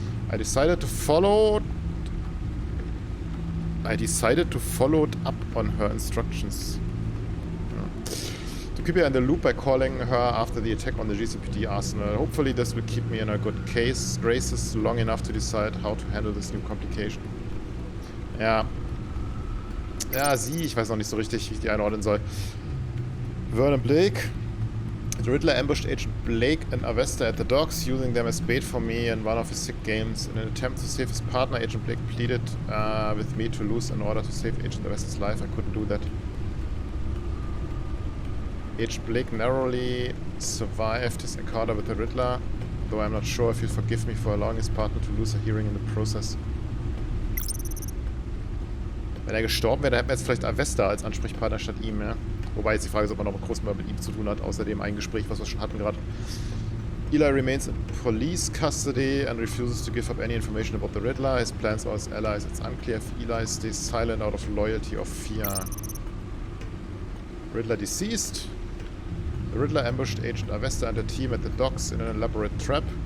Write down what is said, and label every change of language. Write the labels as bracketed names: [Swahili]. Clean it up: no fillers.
[English] I decided to follow up on her instructions. To keep her in the loop by calling her after the attack on the GCPD arsenal. Hopefully this will keep me in a good graces long enough to decide how to handle this new complication. [German] Ja. Ja, ich weiß noch nicht so richtig, wie ich die einordnen soll. [English] Vernon Blake. The Riddler ambushed Agent Blake and Avesta at the docks, using them as bait for me in one of his sick games. In an attempt to save his partner, Agent Blake pleaded with me to lose in order to save Agent Avesta's life. I couldn't do that. Agent Blake narrowly survived his encounter with the Riddler, though I'm not sure if he'll forgive me for allowing his partner to lose a hearing in the process. [German] Wenn er gestorben wäre, dann hätten wir jetzt vielleicht Avesta als Ansprechpartner statt ihm, ja. Wobei jetzt die Frage ist, ob er noch groß mehr mit ihm zu tun hat, außerdem ein Gespräch, was wir schon hatten gerade. [English] Eli remains in police custody and refuses to give up any information about the Riddler. His plans or his allies. It's unclear if Eli stays silent out of loyalty or fear. Riddler deceased. The Riddler ambushed Agent Avesta and her team at the docks in an elaborate trap.